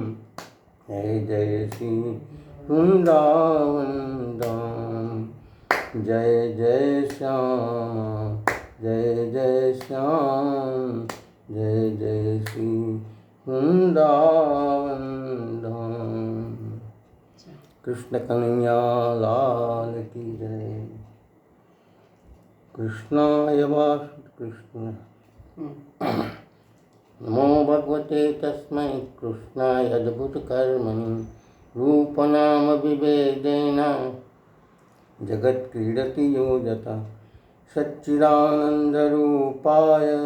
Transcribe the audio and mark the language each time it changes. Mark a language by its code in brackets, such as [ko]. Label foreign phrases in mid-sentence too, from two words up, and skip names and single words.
[hi] जय जय श्री वृंदावन धाम जय जय श्याम जय जय श्याम जय जय श्री वृंदावन धाम। कृष्ण कन्हैया लाल की जय। [sa] कृष्णाय वासुदेवाय नमो भगवते तस्मै कृष्णाय अद्भुतकर्मणि रूपनाम विभेदेन जगत्क्रीडति यो यथा सच्चिदानन्दरूपाय